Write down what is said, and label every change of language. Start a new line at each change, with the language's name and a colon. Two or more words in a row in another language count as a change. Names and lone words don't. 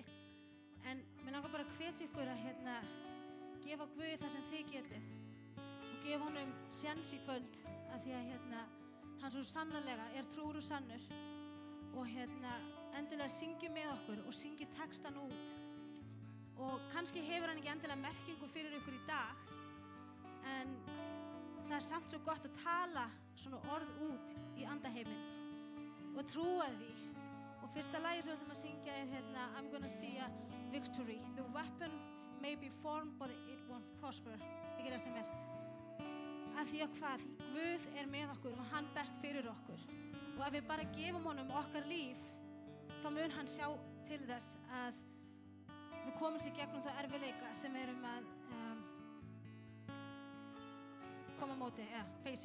Icelandic: En mér langar bara að hvetja ykkur að gefa Guði það sem þið getið og gefa honum séns í kvöld af því að hann svo sannarlega er trúr og sannur og endilega syngi með okkur og syngi textan út. Og kannski hefur hann ekki endilega merkingu fyrir ykkur í dag en það er samt svo gott að tala svona orð út í andaheiminn og trúa því. Og fyrsta lagi sem við ætlum að syngja er I'm gonna see a victory.
English: The weapon may be formed but it won't prosper.
Icelandic: Ekki það sem Af því að hvað? Guð er með okkur og hann berst fyrir okkur. Og ef við bara gefum honum okkar líf þá mun hann sjá til þess að við komumst í gegnum þá erfiðleika sem við erum að koma á móti, facing.